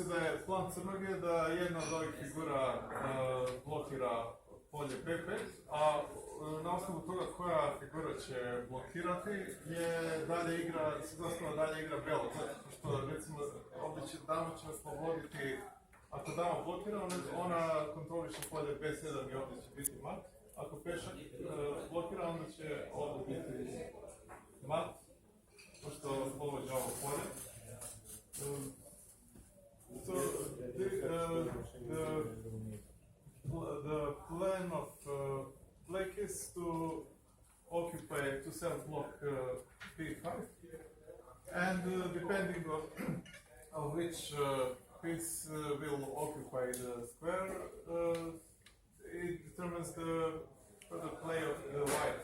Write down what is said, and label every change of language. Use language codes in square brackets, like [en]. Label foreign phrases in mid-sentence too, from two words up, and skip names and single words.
[sr] da je plan crnog je da jedna od ovih figura blokira polje B5, a na osnovu toga koja figura će blokirati je dalje igra, zastavno dalje igra belo, zato što recimo ovdje će dama će osloboditi, ako dama blokira, ona kontroliše polje B7 i ovdje će biti mat, ako pešak blokira, onda će ovdje biti mat, pošto oslobođa ovo polje. [en] So the plan of black is to occupy, to self-block p5, and depending on which piece will occupy the square, it determines the further play of the white.